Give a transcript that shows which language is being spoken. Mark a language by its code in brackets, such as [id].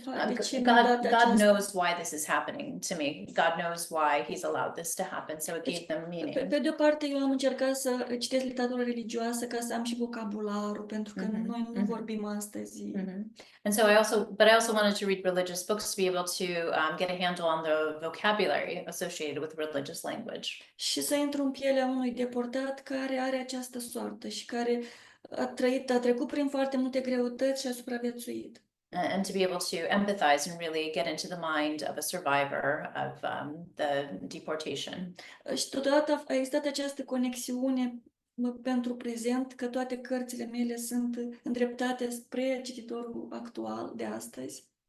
[en] God knows why this is happening to me. God knows why he's allowed this to happen. So it gave them meaning. [ro] Pe de o parte, eu am încercat să citesc literatură religioasă ca să am și vocabularul, pentru că noi nu vorbim astăzi. [en] And so I also wanted to read religious books to be able to get a handle on the vocabulary associated with religious language. [ro] Și să intru în pielea unui deportat care are această soartă și care a trecut prin foarte multe greutăți și a supraviețuit. [en] And to be able to empathize and really get into the mind of a survivor of the deportation. [ro] Și totodată a existat această conexiune pentru prezent, că toate cărțile mele sunt îndreptate spre cititorul actual de astăzi.